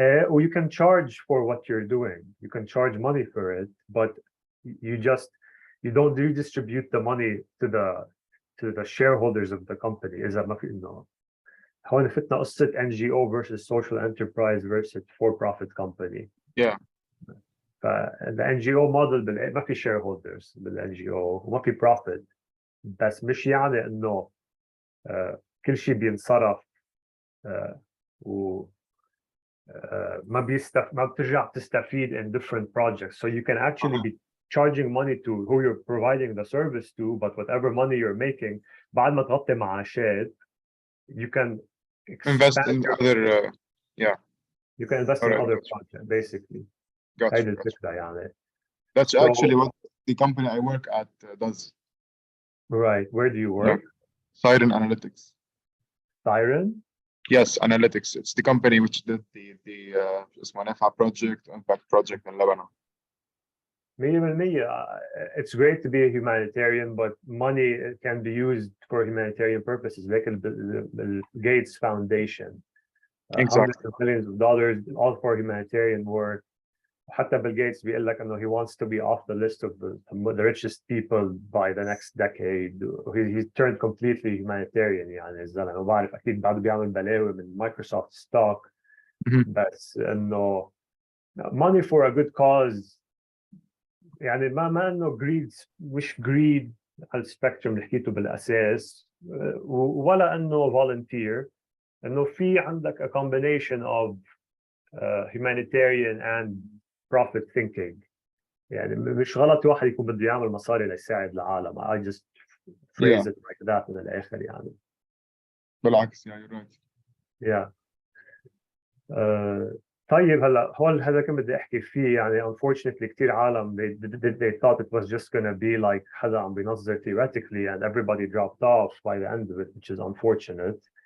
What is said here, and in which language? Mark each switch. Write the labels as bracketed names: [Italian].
[English] Or you can charge for what you're doing. You can charge money for it, but you don't redistribute the money to the shareholders of the company. [Arabic] إذا ما في إنه هون فتنا قصة [English] NGO versus social enterprise versus for-profit company. Yeah. The NGO model [Arabic] ما في [English] shareholders بالNGO [Arabic] وما في [English] profit. [Arabic] بس مش يعني إنه كل شيء بينصرف و ما بترجع تستفيد [English] in different projects. So you can actually be charging money to who you're providing the service to, but whatever money you're making [Arabic] بعد ما تغطي معاشات [English] you can invest in other yeah. You can invest in other projects basically. Gotcha. [Arabic] يعني. [English] That's actually what the company I work at does. Right. Where do you work? Yeah. Siren Analytics. Siren? Yes, analytics. It's the company which did the [Arabic] اسمه [English] نافع project, impact project in Lebanon. 100%. It's great to be a humanitarian, but money can be used for humanitarian purposes. Like the Gates Foundation, Exactly. hundreds of millions of dollars, all for humanitarian work. [Arabic] حتى [English] Bill Gates [Arabic] بيقول لك انه [English] he wants to be off the list of the richest people by the next decade. He turned completely humanitarian [Arabic] يعني الزلمه. وبعرف اكيد بعده بيعمل بلاوي من مايكروسوفت ستوك. بس انه [English] money for a good cause [Arabic] يعني ما انه [English] greed [Arabic] مش greed على السبيكتروم اللي حكيته بالاساس ولا انه [English] volunteer. [Arabic] انه في عندك [English] a combination of humanitarian and profit thinking. [Arabic] يعني مش غلط واحد يكون بده يعمل مصاري ليساعد العالم. [English] I just phrase it like that [Arabic] من الآخر يعني. بالعكس [English] yeah, you're right. Yeah. [Arabic] طيب هلا هون هذا كنت بدي احكي فيه يعني [English] unfortunately [Arabic] كثير عالم [English] they thought it was just gonna be like [Arabic] حدا عم بينظر [English] theoretically and everybody dropped off by the end of it, which is unfortunate.